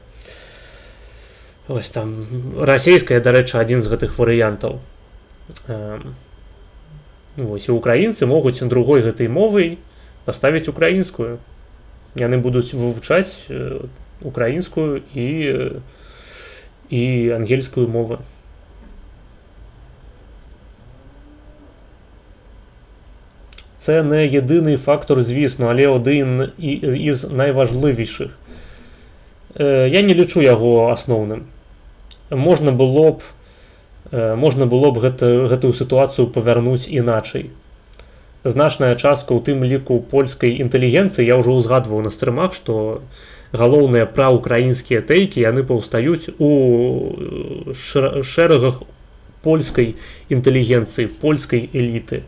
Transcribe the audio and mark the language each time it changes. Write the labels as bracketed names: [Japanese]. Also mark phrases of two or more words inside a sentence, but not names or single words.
[Belarusian] Вось там расейская, дарэчы, адзін з гэтых варыянтаў. Вось, і украінцы могуць другой гэтай мовай паставіць украінскую. Яны будуць вывучаць украінскую і ангельскую мовы. [Ukrainian] Це не єдиний фактор, звісно, але один із найважливіших. [Belarusian] Я не лічу яго асноўным. Можна было б гэтую сітуацыю павярнуць іначай. Значная частка, у тым ліку польскай інтэлігенцыі, я ўжо ўзгадваў на стрымах, што галоўныя праўкраінскія тэйкі, яны паўстаюць у шэрагах польскай інтэлігенцыі, польскай эліты.